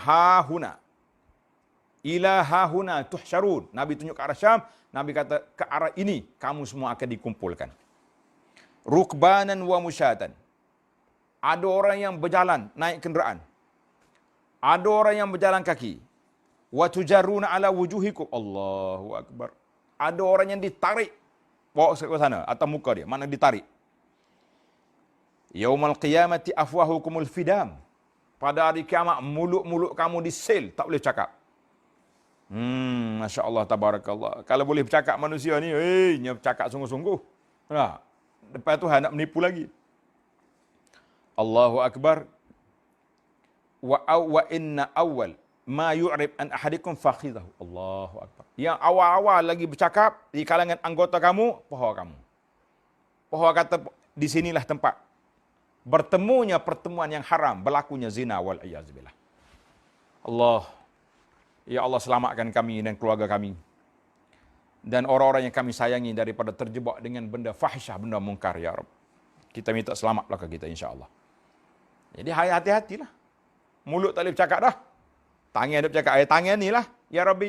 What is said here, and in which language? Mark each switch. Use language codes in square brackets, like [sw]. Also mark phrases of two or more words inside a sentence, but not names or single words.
[ar] ها هنا إلى ها هنا تحشرون. [ms] Nabi tunjuk ke arah Syam. Nabi kata, ke arah ini kamu semua akan dikumpulkan. [ar] ركبانا ومشاة. [ms] Ada orang yang berjalan, naik kenderaan. Ada orang yang berjalan kaki. [ar] وتجرون على وجوهكم الله أكبر. [ms] Ada orang yang ditarik bawa ke sana atau muka dia, mana ditarik. [ar] يوم القيامة أفواهكم الفدام. [ms] Pada hari kiamat mulut-mulut kamu disel, tak boleh cakap. [ar] ما شاء الله تبارك الله. [ms] Kalau boleh bercakap manusia ni, nya bercakap sungguh-sungguh. Nah, lepas tu hendak menipu lagi. [ar] الله أكبر. وإن أول ما يعرب عن أحدكم فخذه. الله أكبر. [ms] Yang awal-awal lagi bercakap di kalangan anggota kamu, paha kamu. Paha kata di sinilah tempat bertemunya pertemuan yang haram, berlakunya zina [ar] والعياذ بالله. الله يا الله, [ms] selamatkan kami dan keluarga kami dan orang-orang yang kami sayangi daripada terjebak dengan benda fahisyah, benda mungkar, [ar] يا رب. [ms] Kita minta selamat belaka kita, [ar] إن شاء الله. [ms] Jadi hati-hatilah. Mulut tak boleh bercakap dah. Tangan duk bercakap, tangan ni lah, [ar] يا ربي.